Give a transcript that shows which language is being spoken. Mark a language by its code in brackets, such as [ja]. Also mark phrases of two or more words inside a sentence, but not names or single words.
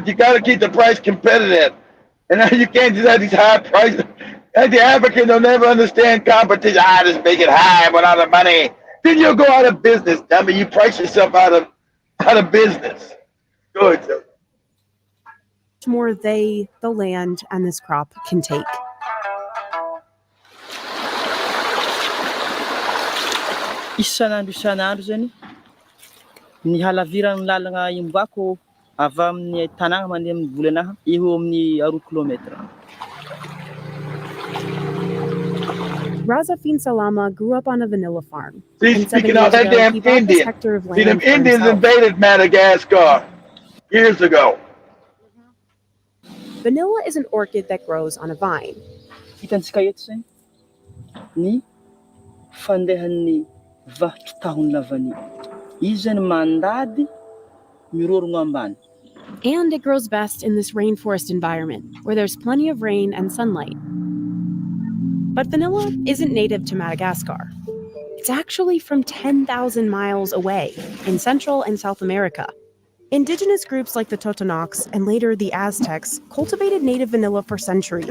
[en] You gotta keep the price competitive. And now you can't just have these high prices. And the African don't never understand competition. Just make it high without the money. Then you'll go out of business. I mean, you price yourself out of business. Good. more they, the land, and this crop can take. [mg] Isan'andro zany ny halaviran'ny lalagna imboako avy amin'ny tanàna mandeha amin'ny volanaha eo amin'ny 2 kilometra. [en] Razafin Salama grew up on a vanilla farm. See, And 7 speaking years of that ago, damn he bought this Indian. hectare of See, land them for Indians himself. invaded Madagascar years ago. Vanilla is an orchid that grows on a vine. [mg] Hitantsika eto zany ny fandehan'ny vahitry tahony lavany. Izy zany mandady mirorogno ambany. [en] And it grows best in this rainforest environment, where there's plenty of rain and sunlight. But vanilla isn't native to Madagascar. It's actually from 10,000 miles away, in Central and South America. Indigenous groups like the Totonacs and later the Aztecs cultivated native vanilla for centuries.